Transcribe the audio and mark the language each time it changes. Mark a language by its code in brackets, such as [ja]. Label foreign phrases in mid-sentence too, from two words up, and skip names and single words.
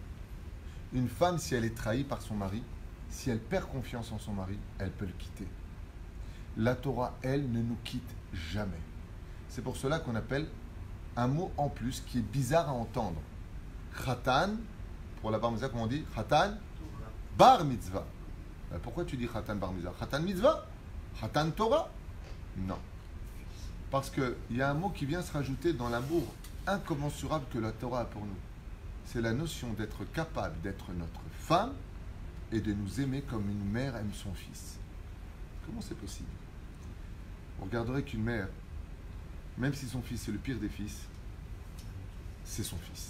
[fr] Une femme, si elle est trahie par son mari, si elle perd confiance en son mari, elle peut le quitter. La Torah, elle, ne nous quitte jamais. C'est pour cela qu'on appelle un mot en plus qui est bizarre à entendre. Khatan, pour la bar mitzvah, comment on dit? [he] חתן בר מצווה. [fr] Pourquoi tu dis [he] חתן בר מצווה? חתן מצווה? חתן תורה? [fr] Non. Parce qu'il y a un mot qui vient se rajouter dans l'amour incommensurable que la Torah a pour nous. C'est la notion d'être capable d'être notre femme et de nous aimer comme une mère aime son fils. Comment c'est possible? Vous regarderez qu'une mère, même si son fils est le pire des fils, c'est son fils.